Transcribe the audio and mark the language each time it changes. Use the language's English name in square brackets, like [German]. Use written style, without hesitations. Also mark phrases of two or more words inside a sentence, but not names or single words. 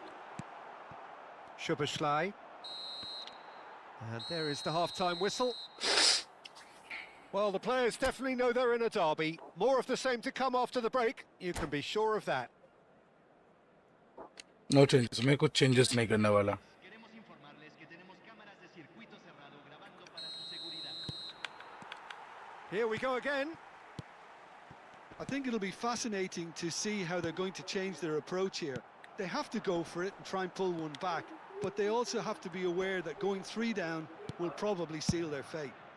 [English] Cᴏᴘıyɪʀɪḻ. And there is the half-time whistle. Well, the players definitely know they're in a derby. More of the same to come after the break. You can be sure of that. No changes. [Hindi] मैं कुछ changes नहीं करने वाला. [Spanish] Queremos informarles que tenemos cámaras de circuito cerrado grabando para su seguridad. [English] Here we go again. I think it'll be fascinating to see how they're going to change their approach here. They have to go for it and try and pull one back, but they also have to be aware that going 3 down will probably seal their fate.